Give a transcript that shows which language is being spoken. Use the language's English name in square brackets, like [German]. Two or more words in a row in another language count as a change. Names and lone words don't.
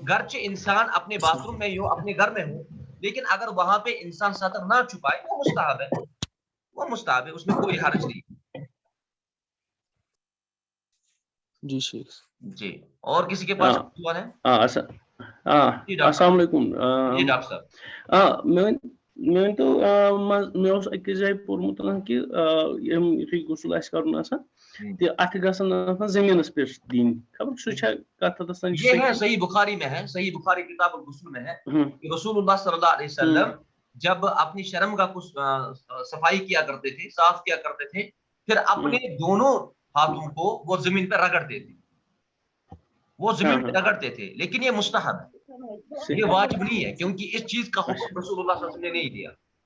[Urdu] گرچہ انسان اپنے باتھ روم میں ہو، اپنے گھر میں ہو، لیکن اگر وہاں پہ انسان سطر نہ چھپائے وہ مستحب ہے، وہ مستحب ہے، اس میں کوئی حرج نہیں۔ جی شیخ۔ جی، اور کسی کے پاس سوال ہے؟ السلام علیکم۔ جی ڈاکٹر صاحب، [Kashmiri] مےٚ ؤنۍتو مےٚ اوس أکِس جایہِ پوٚرمُت کہِ یُتھُے غسل آسہِ کَرُن آسان تہٕ اَتھٕ گژھن زٔمیٖنَس پٮ۪ٹھ دِنۍ، خبر سُہ چھا کَتھ حدس تام؟ [Urdu] یہ ہے صحیح بخاری میں ہے، صحیح بخاری کتاب الغسل میں ہے کہ رسول اللہ صلی اللہ علیہ وسلم جب اپنی شرمگاہ کو صفائی کیا کرتے تھے، صاف کیا کرتے تھے، پھر اپنے دونوں ہاتھوں کو وہ زمین پہ رگڑتے تھے، وہ زمین پہ رگڑتے تھے، لیکن یہ مستحب ہے، یہ واجب نہیں ہے، کیونکہ اس چیز کا حکم رسول اللہ صلی اللہ علیہ وسلم نے نہیں دیا۔